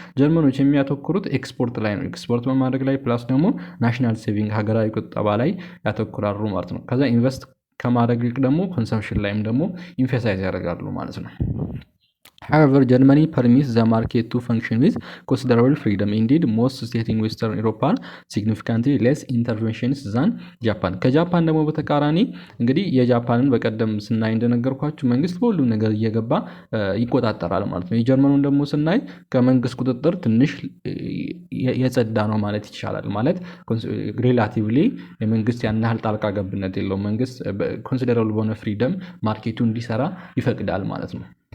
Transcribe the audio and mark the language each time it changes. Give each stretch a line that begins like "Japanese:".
Amharic: ጀርመኖች የሚያተኩሩት ኤክስፖርት ላይ ነው፣ ኤክስፖርት በማድረግ ላይ ፕላስ ደግሞ ናሽናል ሴቪንግ ሀገራዊ ቁጠባ ላይ ያተኩራሉ ማለት ነው። ከዛ ኢንቨስት ከማድረግ ይልቅ ደግሞ ኮንሰምፕሽን ላይም ደግሞ ኢንፌሳይዝ ያደርጋሉ ማለት ነው።
English: However, Germany permits the market to function with considerable freedom. Indeed, most states in Western Europe are significantly less interventionist than Japan.
Amharic: ከጃፓን ደግሞ በተቃራኒ እንግዲህ የጃፓንን በቀደም ስናይ እንደነገርኳችሁ መንግስት በሁሉም ነገር እየገባ ይቆጣጠራል ማለት ነው። የጀርመኑን ደግሞ ስናይ ከመንግስት ቁጥጥር ትንሽ የጸዳ ነው ማለት ይቻላል። ማለት ሪላቲቭሊ የመንግስት ያን ያህል ጣልቃ ገብነት የለውም። መንግስት ኮንሲደራብል በሆነ ፍሪደም ማርኬቱ እንዲሰራ ይፈቅዳል ማለት ነው።